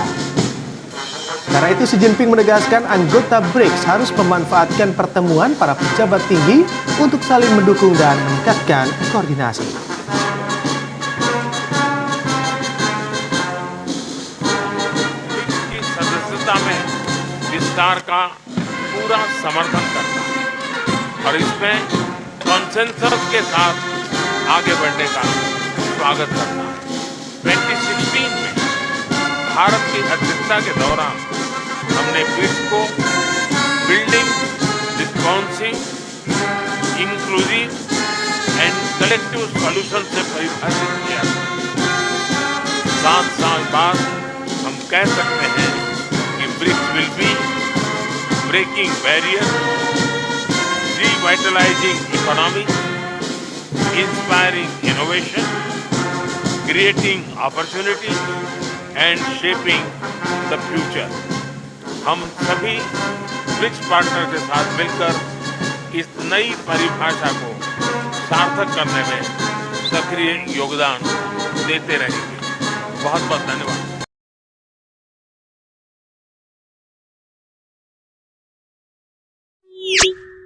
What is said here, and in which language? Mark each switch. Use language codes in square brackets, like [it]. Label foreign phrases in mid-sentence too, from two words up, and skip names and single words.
[id] Karena itu, Xi Jinping menegaskan anggota BRICS harus memanfaatkan pertemuan para pejabat tinggi untuk saling mendukung dan meningkatkan koordinasi. [hi] विस्तार का पूरा समर्थन करता है और इसमें कॉन्सेंसस के साथ आगे बढ़ने का स्वागत करता है। 2016 में भारत की अध्यक्षता के दौरान हमने ब्रिक्स को [en] building responsive, inclusive and collective solution [hi] से परिभाषित किया। 7 साल बाद हम कह सकते हैं कि ब्रिक्स [en] will be breaking barrier, revitalizing economy, inspiring innovation, creating opportunities and shaping the future. [hi] हम सभी ब्रिक्स पार्टनर के साथ मिलकर इस नई परिभाषा को सार्थक करने में सक्रिय योगदान देते रहेंगे। बहुत बहुत धन्यवाद।